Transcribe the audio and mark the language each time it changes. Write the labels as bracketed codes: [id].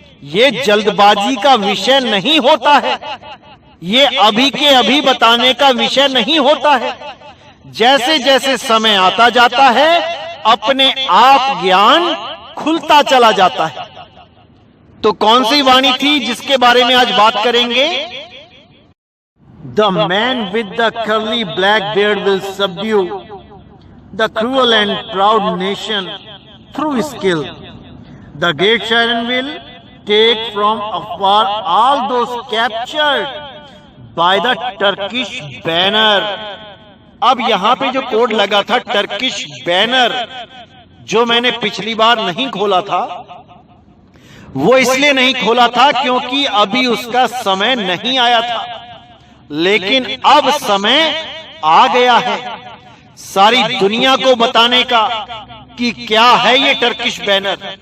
[hi] ये जल्दबाजी का विषय नहीं होता है, ये अभी के अभी बताने का विषय नहीं होता है। जैसे जैसे समय आता जाता है अपने आप ज्ञान खुलता चला जाता है। तो कौन सी वाणी थी जिसके बारे में आज बात करेंगे? [en] The man with the curly black beard will subdue the cruel and proud nation through skill. The great Sharon will take from afar all those captured by the Turkish banner. [hi] अब यहां पे जो कोड लगा था Turkish banner, जो मैंने पिछली बार नहीं खोला था, वो इसलिए नहीं खोला था क्योंकि अभी उसका समय नहीं आया था। लेकिन अब समय आ गया है सारी दुनिया को बताने का कि क्या है ये टर्किश बैनर।